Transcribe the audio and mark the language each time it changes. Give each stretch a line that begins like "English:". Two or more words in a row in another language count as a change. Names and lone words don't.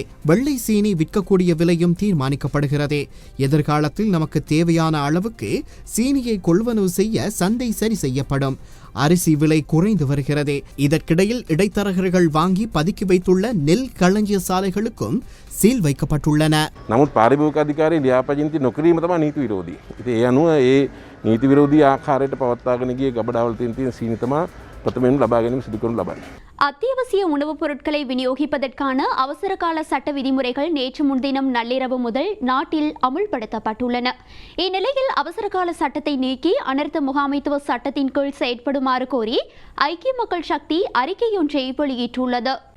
Tamil: வெள்ளை சீனி விற்கக்கூடிய விலையும் தீர்மானிக்கப்படுகிறது. எதிர்காலத்தில் நமக்கு தேவையான அளவுக்கு சீனியை கொள்வனவு செய்ய சந்தை சரி செய்யப்படும். அரிசி விலை குறைந்து வருகிறது. இதற்கிடையில் இடைத்தரகர்கள் வாங்கி பதுக்கி வைத்துள்ள நெல் களஞ்சிய சாலைகளுக்கும் சீல் வைக்கப்பட்டுள்ளன.
Sinhala: නමුත් පාරිභෝගික අධිකාරිය ලියාපදිංචි නොකිරීම තමයි නීති විරෝධී. ඉතින් ඒ අනුව ඒ නීති විරෝධී ආකාරයට පවත්වාගෙන ගිය ගබඩාවල තියෙන සීනි තමයි ප්‍රථමයෙන් ලබා ගැනීම සිදු කරනු ලබන්නේ.
Tamil: அத்தியாவசிய உணவுப் பொருட்களை விநியோகிப்பதற்கான அவசரகால சட்ட விதிமுறைகள் நேற்று முன்தினம் நள்ளிரவு முதல் நாட்டில் அமுல்படுத்தப்பட்டுள்ளன. இந்நிலையில் அவசரகால சட்டத்தை நீக்கி அனர்த்த முகாமைத்துவ சட்டத்தின் கீழ் செயற்படுமாறு கோரி ஐக்கிய மக்கள் சக்தி அறிக்கையொன்றை வெளியிட்டுள்ளது.